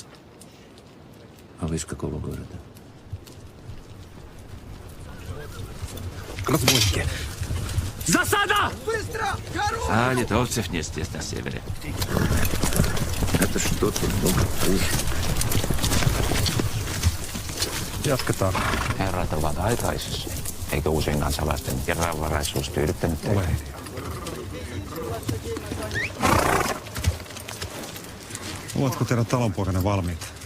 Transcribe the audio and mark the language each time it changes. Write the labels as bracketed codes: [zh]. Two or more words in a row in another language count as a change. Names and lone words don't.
[ru] А вы из какого города? Разбойники! Засада! Быстро! А литовцев нет здесь на севере. Это что-то много хуже. [fi] Jatketaan. Herrat ovat aikaisissa. Eikö usein kansalaisten vieraanvaraisuus tyydyttänyt teitä? Ovatko teidän talonpoikanne valmiita?